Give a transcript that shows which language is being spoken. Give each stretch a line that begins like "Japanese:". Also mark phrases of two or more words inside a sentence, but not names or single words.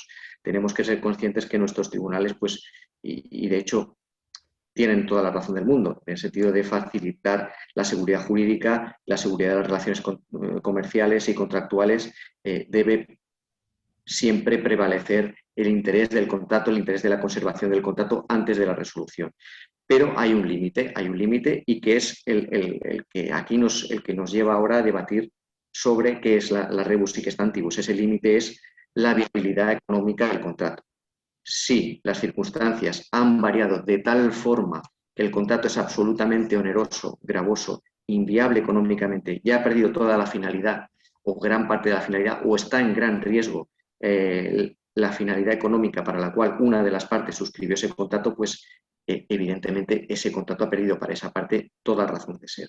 Spanish: Tenemos que ser conscientes que nuestros tribunales, pues, y de hecho, tienen toda la razón del mundo, en el sentido de facilitar la seguridad jurídica, la seguridad de las relaciones comerciales y contractuales, debe siempre prevalecer el interés del contrato, el interés de la conservación del contrato antes de la resolución. Pero hay un límite y que es el que aquí el que nos lleva ahora a debatir sobre qué es la
Latin: rebus sic stantibus.
Spanish: Ese límite es la viabilidad económica del contrato. Si las circunstancias han variado de tal forma que el contrato es absolutamente oneroso, gravoso, inviable económicamente, ya ha perdido toda la finalidad o gran parte de la finalidad o está en gran riesgo la finalidad económica para la cual una de las partes suscribió ese contrato, pues evidentemente ese contrato ha perdido para esa parte toda razón de ser.